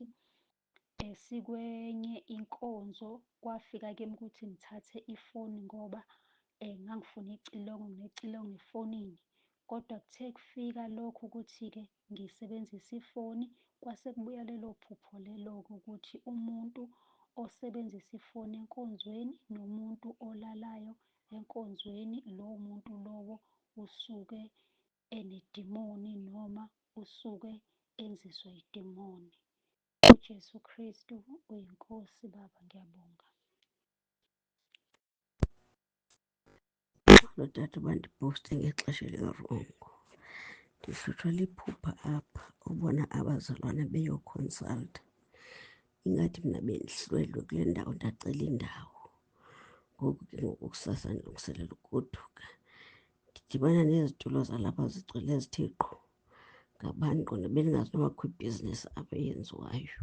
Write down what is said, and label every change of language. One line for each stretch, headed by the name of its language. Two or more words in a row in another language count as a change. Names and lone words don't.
Zulu: Sikwenye inkonzo, kwafika kimi ukuthi ngithathe ifoni ngoba ngangifuna icilongo, nginecilongo efonini, kodwa kuthe kufika lokho ukuthi-ke ngisebenzise ifoni, kwase kubuya lelo phupho lelo-ke ukuthi umuntu osebenzisa ifoni enkonzweni nomuntu olalayo enkonzweni, lowo muntu lowo usuke enedimoni noma usuke enziswa idimoni. uJesu Kristu uyinkosi. Baba, ngiyabonga.
Xhosa: Lotata bandiphoste ngexesha elirarongo, ndihlutshwa liphupha apha ubona abazalwane beyoconsulta ingathi mina bendihlwelwe kule ndawo ndacela indawo. Ngoku ke ngoku kusasa ndilungiselela ugoduka, ndidibana nezitulo zalapha zigcwele zithe qhu ngabantu qona bendingazi noba kukho ibhizinesi apha eyenziwayo.